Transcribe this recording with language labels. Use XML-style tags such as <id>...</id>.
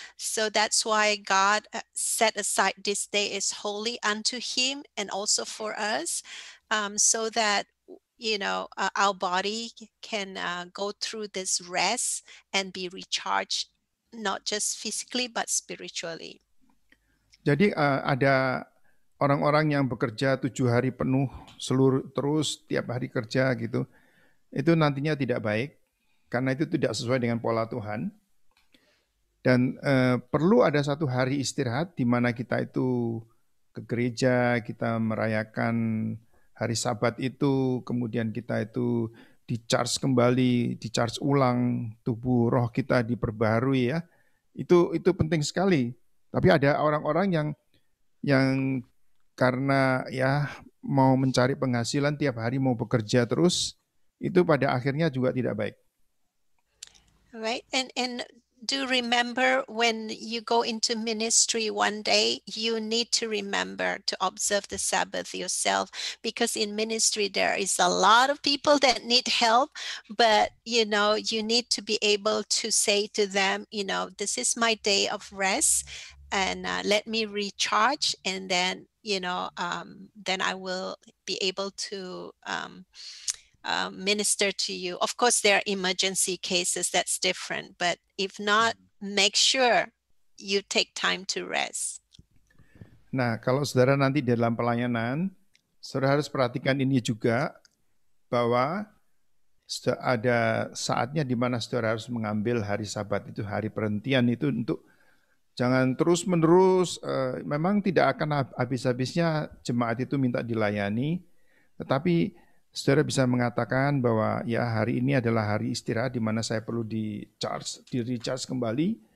<en>So that's why God set aside this day as holy unto Him and also for us, so that our body can go through this rest and be recharged, not just physically but spiritually.</en> <id>Jadi ada orang-orang yang bekerja 7 hari penuh terus tiap hari kerja gitu, itu nantinya tidak baik. Karena itu tidak sesuai dengan pola Tuhan. Dan perlu ada satu hari istirahat di mana kita itu ke gereja, kita merayakan hari Sabat itu, kemudian kita itu di-charge kembali, di-charge ulang, tubuh roh kita diperbaharui ya. Itu penting sekali. Tapi ada orang-orang yang karena ya mau mencari penghasilan tiap hari, mau bekerja terus, itu pada akhirnya juga tidak baik.</id> <en>Right, and do remember when you go into ministry one day, you need to remember to observe the Sabbath yourself, because in ministry there is a lot of people that need help, but you need to be able to say to them, this is my day of rest, and let me recharge, and then then I will be able to minister to you. Of course, there are emergency cases, that's different. But if not, make sure you take time to rest.</en> <id>Nah, kalau saudara nanti dalam pelayanan, saudara harus perhatikan ini juga, bahwa ada saatnya di mana saudara harus mengambil hari Sabat itu, hari perhentian itu, untuk jangan terus-menerus, memang tidak akan habis-habisnya jemaat itu minta dilayani, tetapi saudara bisa mengatakan bahwa ya hari ini adalah hari istirahat di mana saya perlu di-recharge kembali,</id>